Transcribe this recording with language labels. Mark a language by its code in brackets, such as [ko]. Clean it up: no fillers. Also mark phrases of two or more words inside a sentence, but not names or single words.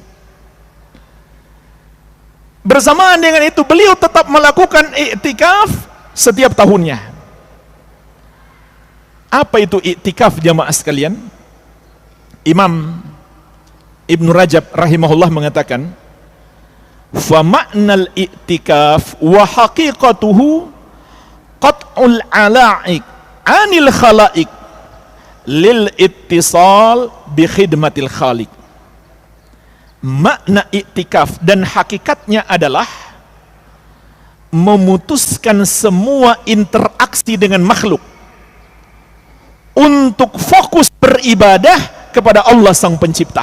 [id] Bersamaan dengan itu beliau tetap melakukan iktikaf setiap tahunnya. Apa itu iktikaf jamaah sekalian? Imam Ibn Rajab rahimahullah mengatakan, [ar] فمعنى الاعتكاف وحقيقته قطع العلائق عن الخلائق للاتصال بخدمة الخالق. [id] Makna i'tikaf dan hakikatnya adalah memutuskan semua interaksi dengan makhluk untuk fokus beribadah kepada Allah Sang Pencipta.